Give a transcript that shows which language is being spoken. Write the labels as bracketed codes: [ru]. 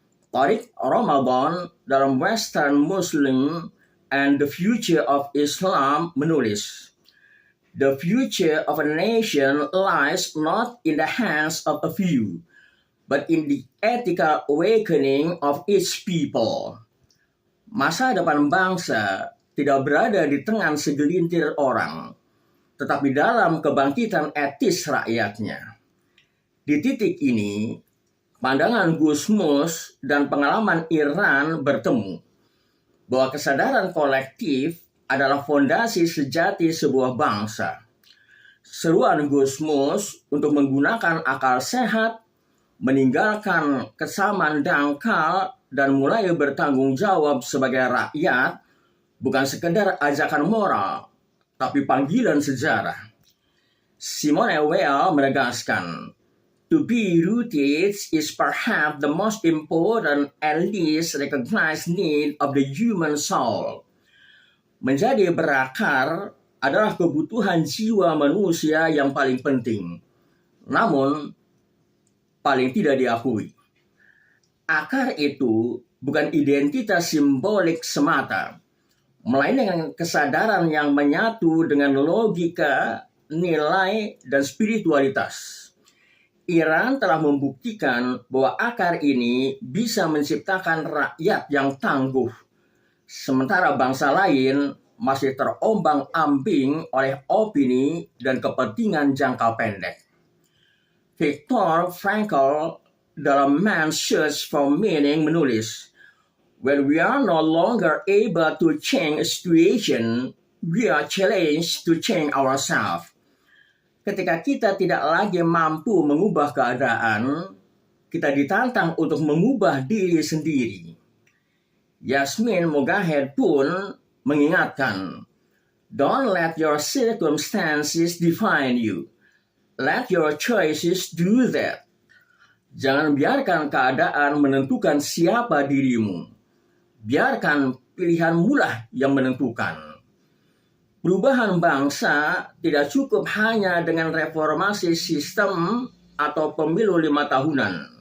[en] Tariq Ramadan [id] dalam [en] Western Muslim and the Future of Islam [id] menulis, [en] "The future of a nation lies not in the hands of a few, but in the ethical awakening of each people." [id] Masa depan bangsa tidak berada di tangan segelintir orang, tetapi dalam kebangkitan etis rakyatnya. Di titik ini, pandangan Gusmus dan pengalaman Iran bertemu bahwa kesadaran kolektif adalah fondasi sejati sebuah bangsa. Seruan Gusmus untuk menggunakan akal sehat, meninggalkan kesamaan dangkal, dan mulai bertanggung jawab sebagai rakyat bukan sekedar ajakan moral, tapi panggilan sejarah. [en] Simone Weil [id] menegaskan, [en] to be rooted is perhaps the most important and least recognized need of the human soul. [id] Menjadi berakar adalah kebutuhan jiwa manusia yang paling penting, namun paling tidak diakui. Akar itu bukan identitas simbolik semata, melainkan dengan kesadaran yang menyatu dengan logika, nilai, dan spiritualitas. Iran telah membuktikan bahwa akar ini bisa menciptakan rakyat yang tangguh, sementara bangsa lain masih terombang-ambing oleh opini dan kepentingan jangka pendek. [en] Viktor Frankl [id] dalam [en] Man's Search for Meaning [id] menulis, [en] when we are no longer able to change a situation, we are challenged to change ourselves. [id] Ketika kita tidak lagi mampu mengubah keadaan, kita ditantang untuk mengubah diri sendiri. [en] Yasmin Mogahed [id] pun mengingatkan, [en] don't let your circumstances define you. Let your choices do that. [id] Jangan biarkan keadaan menentukan siapa dirimu. Biarkan pilihanmulah yang menentukan. Perubahan bangsa tidak cukup hanya dengan reformasi sistem atau pemilu 5 tahunan.